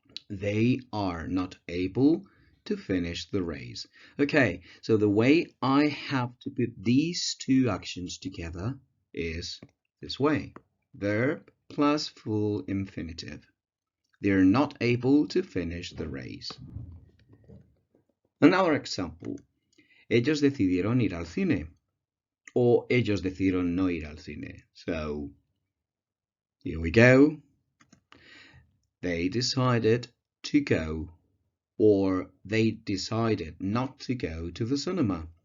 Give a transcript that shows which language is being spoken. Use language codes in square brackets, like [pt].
[en] They are not able to finish the race. Okay, so the way I have to put these two actions together is this way. Verb plus full infinitive. They're not able to finish the race. Another example. [es] Ellos decidieron ir al cine. [en] Or [es] ellos decidieron no ir al cine. [en] So, here we go. They decided to go, or they decided not to go to the cinema.